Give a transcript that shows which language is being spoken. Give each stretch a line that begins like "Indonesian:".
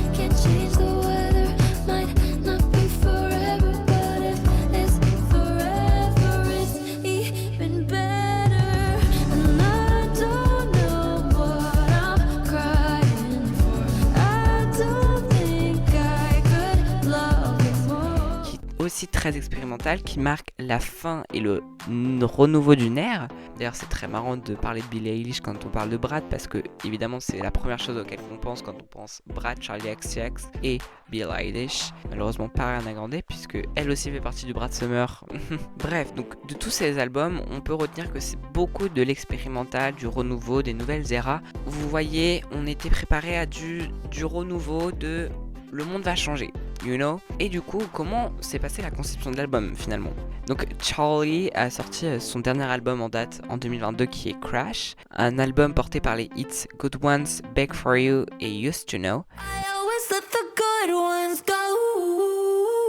English: Can't change the weather, might not be forever, but if it's forever, it's even better. And I don't know what I'm crying for. I don't think I could love you more.
French: qui est aussi très expérimental, qui marque la fin et le renouveau d'une ère. D'ailleurs, c'est très marrant de parler de Billie Eilish quand on parle de Brad, parce que évidemment c'est la première chose auquel on pense quand on pense Brad, Charli XCX et Billie Eilish. Malheureusement pas Ariana Grande, puisque elle aussi fait partie du Brad Summer. Bref, donc de tous ces albums, on peut retenir que c'est beaucoup de l'expérimental, du renouveau, des nouvelles éras. Vous voyez, on était préparé à du renouveau, de le monde va changer,
English: you know.
French: Et du coup, comment s'est passée la conception de l'album finalement? Donc Charli a sorti son dernier album en date en 2022 qui est Crash, un album porté par les hits Good Ones, Beg For You et Used To Know.
English: I always let the good ones go.